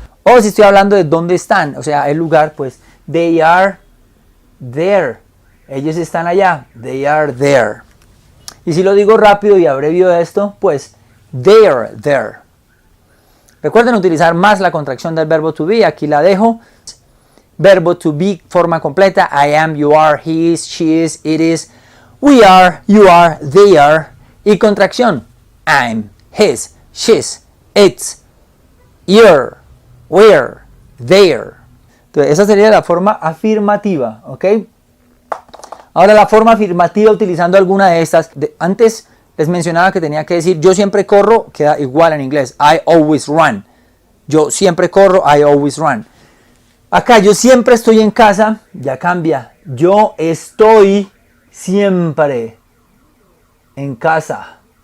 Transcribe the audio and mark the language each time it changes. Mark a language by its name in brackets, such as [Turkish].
[Spanish] O si estoy hablando de dónde están, o sea, el lugar, pues [English] they are there. [Spanish] Ellos están allá, [English] they are there. [Spanish] Y si lo digo rápido y abrevio esto, pues they are there. Recuerden utilizar más la contracción del verbo to be. Aquí la dejo. Verbo to be, forma completa. [English] I am, you are, he is, she is, it is, we are, you are, they are. [Spanish] Y contracción. [English] I'm, his, she's, it's, you're, we're, there. [Spanish] Entonces, esa sería la forma afirmativa. ¿Ok? Ahora la forma afirmativa utilizando alguna de estas. Antes les mencionaba que tenía que decir yo siempre corro, queda igual en inglés. [English] I always run. [Spanish] Yo siempre corro, [English] I always run. [Spanish] Acá yo siempre estoy en casa, ya cambia. Yo estoy siempre en casa.